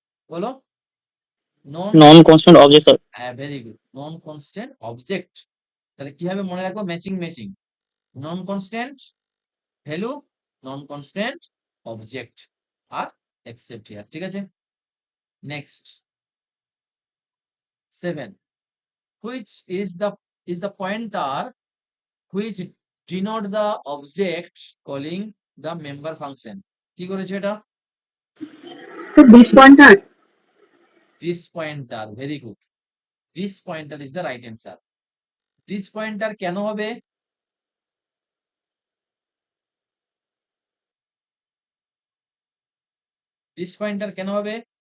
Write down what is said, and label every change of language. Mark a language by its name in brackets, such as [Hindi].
[Bangla] বলো। নন non constant object sir. হ্যাঁ, very good, non constant object. তাহলে কি হবে মনে রাখো, matching matching, non constant value, non constant object আর accept here. ঠিক আছে, [English] Next 7, which is the pointer which denote the object calling the member function? [Bangla] কি করেছে এটা? [English] This pointer. This pointer, very good, this pointer is the right answer. This pointer [Bangla] কেন হবে? [English] This pointer [Bangla] কেন হবে?